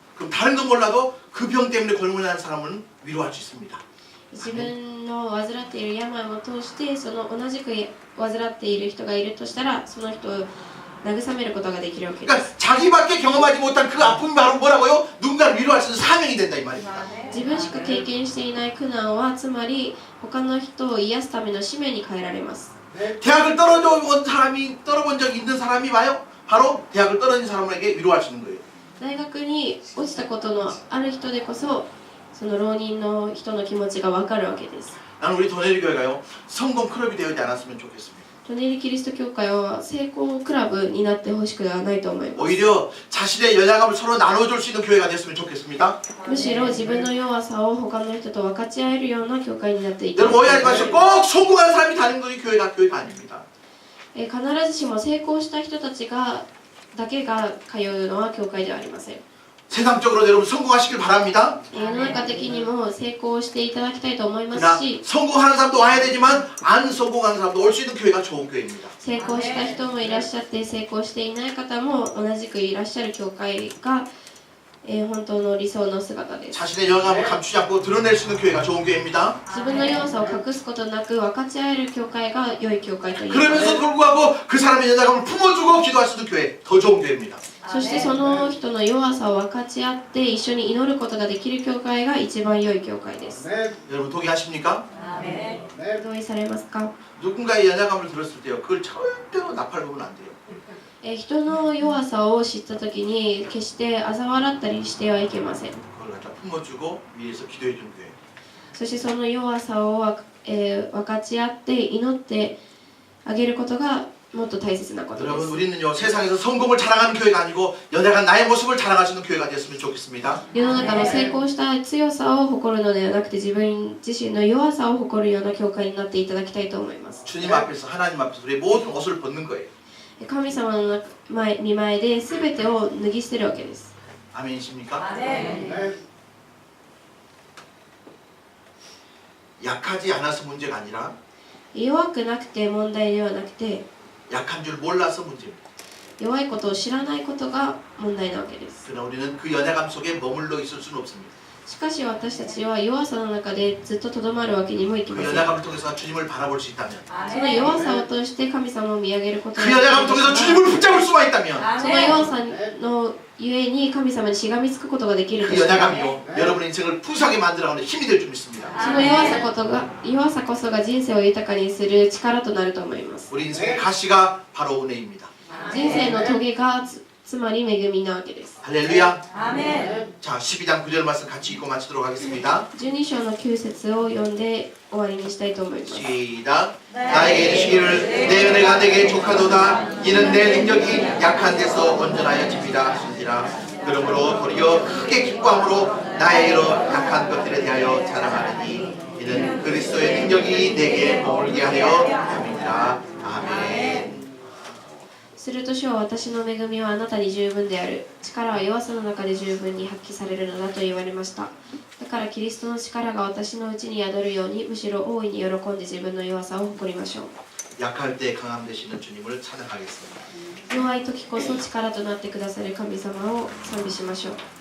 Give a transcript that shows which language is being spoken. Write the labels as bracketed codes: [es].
[ko] 그럼 다른 건 몰라도 그 병 때문에 골문하는 사람은 위로할 수 있습니다. [ja] 自分の患っている病を通してその同じく患っている人がいるとしたらその人を慰めることができるわけです。 [ko] 그러니까 자기밖에 경험하지 못한 그 아픔이 바로 뭐라고요? 누군가를 위로할 수 있는 사명이 된다 이 말입니다. [ja] 自分しか経験していない苦難はつまり他の人を癒すための使命に変えられます。 [ko] 대학을 떨어본 적이 있는 사람이 봐요. 바로 대학을 떨어진 사람에게 위로할 수 있는 거예요. [ja] 大学に落ちたことのある人でこそその浪人の人の気持ちが分かるわけです。 [ko] 나는 우리 도네리 교회가요 성공 클럽이 되지 않았으면 좋겠습니다. [ja] トネリキリスト教会は成功クラブになってほしくはないと思います。 [ko] 오히려 자신의 연약함을 서로 나눠줄 수 있는 교회가 됐으면 좋겠습니다. [ja] むしろ自分の弱さを他の人と分かち合えるような教会になっていきたい。 [ko] 여러분 오해하지 마시고 꼭 성공한 사람이 다니는 것이 교회가 아닙니다. [ja] 必ずしも成功した人たちだけが通うのは教会ではありません。 [ko] 세상적으로 여러분 성공하시길 바랍니다. [ja] 世の中的にも成功していただきたいと思いま [ko] 그러나 [ja] すし、 [ko] 성공하는 사람도 와야 되지만 안 성공하는 사람도 올 수 있는 교회가 좋은 교회입니다. [ja] 成功した人もいらっしゃって成功していない方も同じくいらっしゃる教会が、本当の理想の姿です。 [ko] 자신의 연약함을 감추지 않고 드러낼 수 있는 교회가 좋은 교회입니다. [ja] 自分の弱さを隠すことなく分かち合える教会が良い教会と言います。 [ko] 그러면서 불구하고 그 사람의 연약함을 품어주고 기도할 수 있는 교회 더 좋은 교회입니다. [ja] そしてその人の弱さを分かち合って一緒に祈ることができる教会が一番良い教会です。 [ko] 여러분 동의하십니까? [ja] 同意されますか？ [ko] 누군가의 연약함을 들었을 때요 그걸 절대로 나팔부면 안 돼요. [ja] 人の弱さを知った時に決して嘲笑ったりしてはいけません。 [ko] 그걸 갖다 품어주고 위에서 기도해 주는 교회. [ja] そしてその弱さを分かち合って祈ってあげることがもっと大切なことで [ko] 여러분 [ja] す。 [ko] 우리는요 세상에서 성공을 자랑하는 교회가 아니고 연약한 나의 모습을 자랑할 수 있는 교회가 됐으면 좋겠습니다. [ja] 世の中の成功した強さを誇るのではなくて自分自身の弱さを誇るような教会になっていただきたいと思います。 [ko] 주님 앞에서 하나님 앞에서 우리의 모든 옷을 벗는 거예요. [ja] 神様の見前で全てを脱ぎ捨てるわけです。 [ko] 아멘이십니까? 약하지 않아서 문제가 아니라 [ja] 弱くなくて問題ではなくて [ko] 약한 줄 몰라서 문제입니다. [ja] 弱いことを知らないことが問題なわけです。 [ko] 그러나 우리는 그 연약함 속에 머물러 있을 수는 없습니다. [ja] しかし私たちは弱さの中でずっととどまるわけにもいき 그 ません。 [ko] 연약함을 통해서 주님을 바라볼 수 있다면 [ja] その弱さを通して神様を見上げることが 그 できる [ko] 연약함을 통해서 주님을 붙잡을 수만 있다면 [ja] その弱さのゆえに神様にしがみつくことができる 그 としたら [ko] 연약함이요 여러분의 인생을 풍성하게 만들어가는 힘이 될 줄 믿습니다. [ja] その弱さこそが人生を豊かにする力となると思います。 [ko] 우리 인생의 가시가 바로 은혜입니다. [ja] 人生の棘がつまり恵みなわけです。 [ko] 할렐루야. 자 12장 9절 말씀 같이 읽고 마치도록 하겠습니다. [ja] 12章の9節を読んで終わりにしたいと思います。 [ko] 시작. 나에게 이르시기를 내 은혜가 내게 족하도다. 이는 내 능력이 약한 데서 온전하여 집이라 하시니라. 그러므로 도리어 크게 기뻐함으로 나의 이로 약한 것들에 대하여 자랑하느니 이는 그리스도의 능력이 내게 머물게 하려 함이니라. 아멘. [ja] すると主は私の恵みはあなたに十分である。力は弱さの中で十分に発揮されるのだと言われました。だからキリストの力が私のうちに宿るように、むしろ大いに喜んで自分の弱さを誇りましょう。 [ko] 약할 때 강함 되시는 주님을 찬양하겠습니다. [ja] 弱い時こそ力となってくださる神様を賛美しましょう。